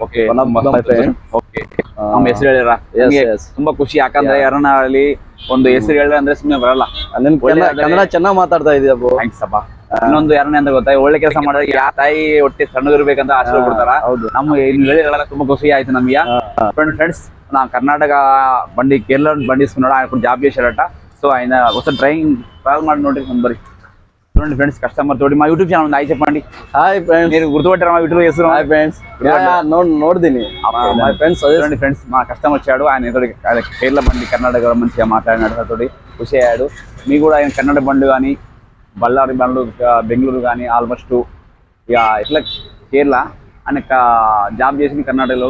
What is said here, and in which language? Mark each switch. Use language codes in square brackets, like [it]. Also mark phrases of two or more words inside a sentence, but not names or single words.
[kn] ನಮ್ಮ ಹೆಸರು ಹೇಳ್ಯಾರ, ತುಂಬಾ ಖುಷಿ. ಯಾಕಂದ್ರೆ ಯಾರನ್ನ ಅಲ್ಲಿ ಒಂದು ಹೆಸರು ಹೇಳಿದ್ರೆ ಅಂದ್ರೆ ಸುಮ್ಮನೆ ಬರಲ್ಲ. ಕನ್ನಡ ಚೆನ್ನಾಗಿ ಮಾತಾಡ್ತಾ ಇದೆಯಪ್ಪ. ಥ್ಯಾಂಕ್ಸ್ ಅಪ್ಪ. ಇನ್ನೊಂದು ಯಾರನ್ನ ಅಂತ ಗೊತ್ತಾ, ಒಳ್ಳೆ ಕೆಲಸ ಮಾಡಿದ್ರೆ ಯಾ ತಾಯಿ ಹೊಟ್ಟೆ ಸಣ್ಣದಿರ್ಬೇಕಂತ ಆಶೀರ್ವಾದ ಕೊಡ್ತಾರ. ನಮ್ಮ ಹೇಳಿರಲ್ಲ, ತುಂಬಾ ಖುಷಿ ಆಯ್ತು ನಮ್ಗೆ. [te] ఫ్రెండ్స్ నా కర్ణాటక బండి కేరళ బండి తీసుకున్నాడు, ఆయన జాబ్ చేశాడట. సో ఆయన ఒకసారి ట్రావెల్ [kn] ಮಾಡಿ ನೋಡ್ರಿ [te] బరి. చూడండి ఫ్రెండ్స్, కస్టమర్ తోటి మా యూట్యూబ్ ఛానల్ ఉంది, హాయ్ చెప్పండి. [en] hi friends, [te] మీరు గుర్తుపట్టారా మా యూట్యూబ్ చేస్తున్నారు? [en] hi friends, ನೋಡ್ತೀನಿ. my friends [te] చూడండి ఫ్రెండ్స్, మా కస్టమర్ వచ్చాడు, ఆయన తోటి కేరళ బండి కర్ణాటక మంచిగా మాట్లాడినాడు, తోటి ఖుషి అయ్యాడు. మీకు కూడా ఆయన కన్నడ బండ్లు కానీ బళ్ళారి బండ్లు బెంగళూరు కానీ ఆల్మోస్ట్ ఇక ఇట్లా కేరళ ఆయన జాబ్ చేసింది కర్ణాటకలో.